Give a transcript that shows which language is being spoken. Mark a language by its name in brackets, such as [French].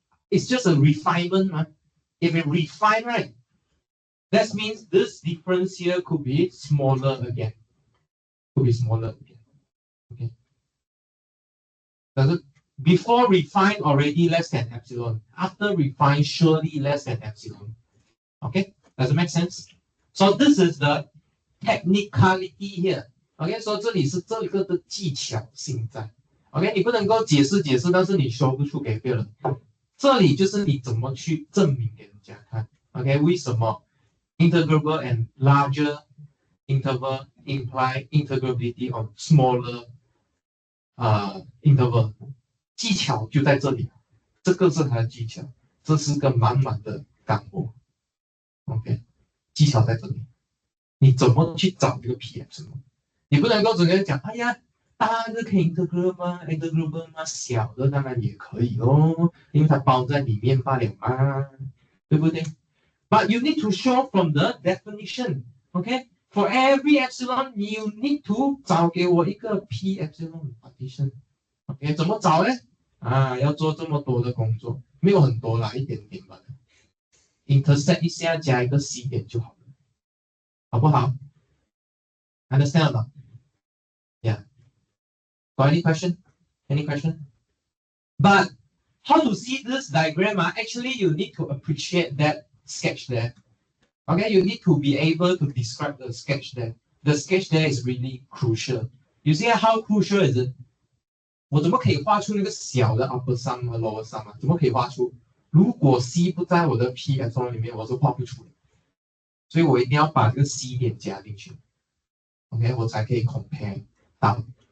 [English] It's just a refinement, ma? If it refine, right, that means this difference here could be smaller again. Could be smaller again. Okay. Does it before refine already less than epsilon? After refine surely less than epsilon. Okay, does it make sense? So this is the technicality here. [Chinese] OK， 所以这里是这个的技巧性在。OK， 你不能够解释，但是你说不出给别人。这里就是你怎么去证明给人家看。 [English] OK， [Chinese] 为什么 [English] integrable and larger interval imply integrability on smaller interval？ [Chinese] 技巧就在这里，这个是它的技巧，这是个满满的干货。 OK， 技巧在这里。你怎么去找这个 P-epsilon？ 你不能够整个讲，哎呀，大的可以 integrable 吗？小的当然也可以哦，因为它包在里面罢了嘛，对不对 ？ [English] But you need to show from the definition, OK? For every epsilon, you need to [Chinese] 找给我一个 [English] P-epsilon partition, OK？ [Chinese] 怎么找呢？要做这么多的工作，没有很多啦，一点点吧。 intersect 一下加一个 C 点就好了，好不好 ？ [English] Understand [Chinese] 吗 ？ [English] Yeah. Got any question? Any question? But how to see this diagram? Actually, you need to appreciate that sketch there. Okay, you need to be able to describe the sketch there. The sketch there is really crucial. You see how crucial is it? [Chinese] 我怎么可以画出那个小的 upper sum 和 lower sum 啊？怎么可以画出？如果 C 不在我的 P epsilon 里面，我是画不出的。所以我一定要把这个 C 点加进去。 OK， 我才可以 compare 到。